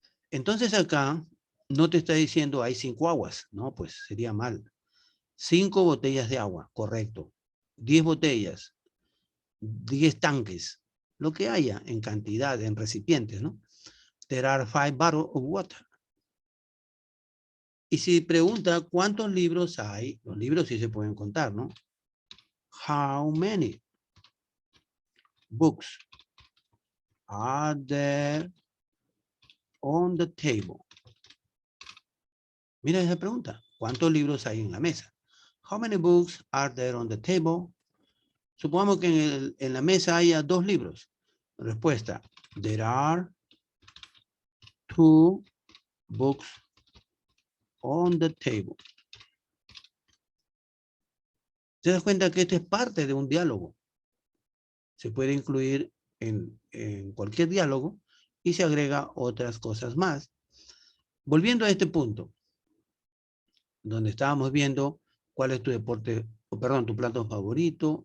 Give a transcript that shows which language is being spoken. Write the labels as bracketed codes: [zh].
[es] Entonces acá no te está diciendo hay 5 aguas, no, pues sería mal. 5 botellas de agua, correcto. 10 botellas, 10 tanques, lo que haya en cantidad, en recipientes, ¿no? [en] There are 5 bottles of water. [es] Y si pregunta cuántos libros hay, los libros sí se pueden contar, ¿no? [en] How many books are there on the table? [es] Mira esa pregunta. ¿Cuántos libros hay en la mesa? [en] How many books are there on the table? [es] Supongamos que en la mesa haya 2 libros. Respuesta. [en] There are 2 books on the table. [es] ¿Te das cuenta que esto es parte de un diálogo? Se puede incluir en cualquier diálogo y se agrega otras cosas más. Volviendo a este punto, donde estábamos viendo cuál es tu deporte, perdón, tu plato favorito.